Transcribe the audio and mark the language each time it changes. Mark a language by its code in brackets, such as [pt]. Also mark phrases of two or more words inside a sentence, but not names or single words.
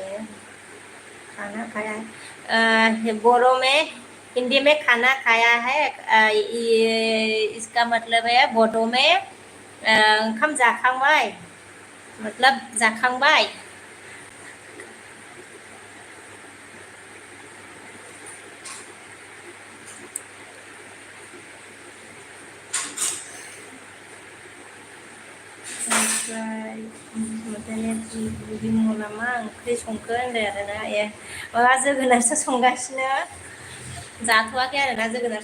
[hi] है बोरो में हिंदी में खाना खाया है इसका मतलब है बोडो में [brx] ओंखाम जाखांबाय [hi] मतलब जाखांबाय [brx] ओमफ्राय बिमला मा ओंख्रि संखो होनदों आरोना माबा जोगोनारसो संगासिनो जाथ'वाखै आरोना जोगोनार